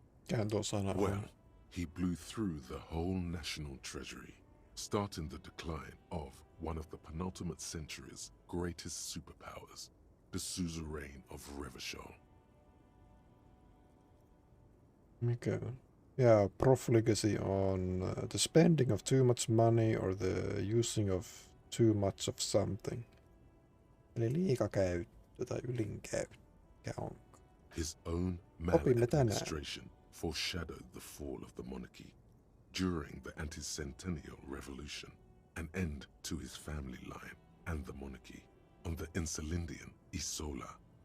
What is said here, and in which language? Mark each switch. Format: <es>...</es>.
<en>Well, he blew through the whole national treasury, starting the decline of one of the penultimate century's greatest superpowers, the suzerain of Revachol.</en> <fi>Mikä on?</fi> <en>Yeah, profligacy on the spending of too much money or the using of too much of something.</en> <fi>Eli liikakäyttö tai ylinkäyttö. Mikä on?</fi> <en>His own maladministration foreshadowed the fall of the monarchy during the anti-centennial revolution, an end to his family line and the monarchy on the Insulindian Isola.</en>